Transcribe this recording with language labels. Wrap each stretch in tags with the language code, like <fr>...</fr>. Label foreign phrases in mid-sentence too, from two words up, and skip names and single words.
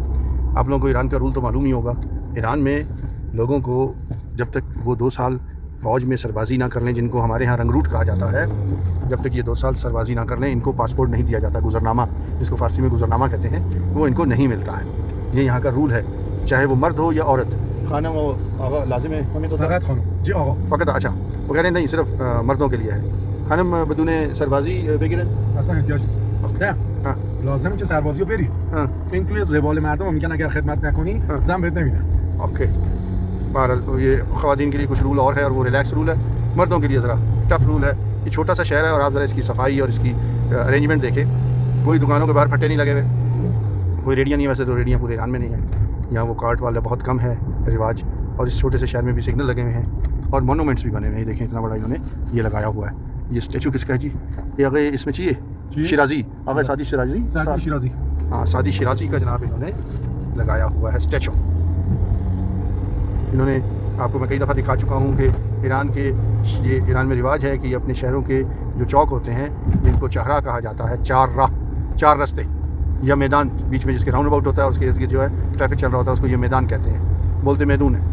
<hi>आप लोगों को ईरान का रूल तो मालूम ही होगा, ईरान में लोगों को जब तक वो 2 साल फ़ौज में सरबाजी ना कर लें, जिनको हमारे यहाँ रंगरूट कहा जाता है, जब तक ये 2 साल सरबाजी ना कर लें, इनको पासपोर्ट नहीं दिया जाता। गुज़रनामा, जिसको फ़ारसी में गुज़रनामा कहते हैं, वो इनको नहीं मिलता है। ये यहाँ का रूल है, चाहे वो मर्द हो या औरत। खाना वो आगा लाजिम है हमें तो</hi> <fa>جی آقا فقط.</fa> <hi>अच्छा, वो कह रहे हैं नहीं, सिर्फ मर्दों के लिए है।</hi> <fa>خانم بدون سربازی بگیرن اصلا احتیاج نیست. نه</fa> <hi>हाँ</hi> <fa>لازمه که سربازی رو بری.</fa> <hi>हाँ</hi> <fa>این توی روال مردم هم میگن اگر خدمت نکنی زن بهت نمیدن.</fa> <hi>ओके। बहरहाल ये ख़वातीन के लिए कुछ रूल और है, और वो</hi> <en>relax rule</en> <hi>है। मर्दों के लिए ज़रा</hi> <en>tough rule</en> <hi>है। ये छोटा सा शहर है, और आप ज़रा इसकी सफाई और इसकी अरेंजमेंट देखें। कोई दुकानों के बाहर फट्टे नहीं लगे हुए, कोई रेडियाँ नहीं है। वैसे तो रेडियाँ पूरे ईरान में नहीं है, यहाँ वो कार्ट वाला बहुत कम है रिवाज। और इस छोटे से शहर में भी सिग्नल लगे हुए हैं, और मोनूमेंट्स भी बने हुए हैं। देखें इतना बड़ा इन्होंने ये लगाया हुआ है। ये स्टैचू किसका है जी? ये अगर इसमें चाहिए शिराजी, अगर सादी शिराजी,</hi> <fa>سعدی شیرازی.</fa> <hi>हाँ सादी शिराजी का जनाब इन्होंने लगाया हुआ है स्टैचू। इन्होंने आपको मैं कई दफ़ा दिखा चुका हूँ कि ईरान में रिवाज है कि अपने शहरों के जो चौक होते हैं, जिनको चाहरा कहा जाता है, 4 राह, 4 रास्ते या मैदान बीच में जिसके</hi> <en>round about</en> <hi>होता है, उसके इर्द गिर्द जो है ट्रैफिक चल रहा होता है, उसको ये मैदान कहते हैं, बोलते मैदून है।</hi>